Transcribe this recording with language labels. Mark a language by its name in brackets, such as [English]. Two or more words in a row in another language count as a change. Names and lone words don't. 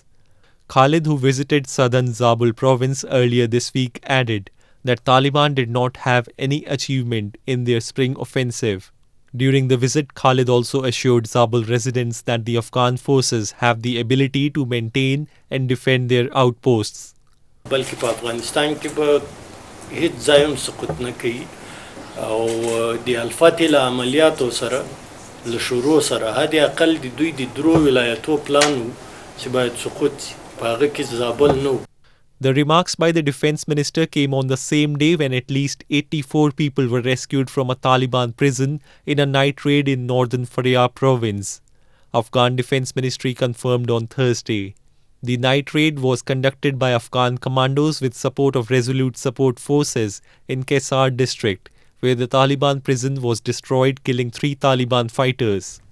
[English] Khalid, who visited southern Zabul province earlier this week, added that Taliban did not have any achievement in their spring offensive. During the visit, Khalid also assured Zabul residents that the Afghan forces have the ability to maintain and defend their outposts. [Pashto] هیڅ ځای هم سقوط نه کوي او د الفتح له عملیاتو سره له شروع سره حد اقل د دوی د درو ولایتو پلان و چې باید سقوط شي په هغه کې زابل نه و. [English] The remarks by the defense minister came on the same day when at least 84 people were rescued from a Taliban prison in a night raid in northern Faryab province. Afghan Defense Ministry confirmed on Thursday. The night raid was conducted by Afghan commandos with support of Resolute Support Forces in Kaisar district, where the Taliban prison was destroyed, killing 3 Taliban fighters.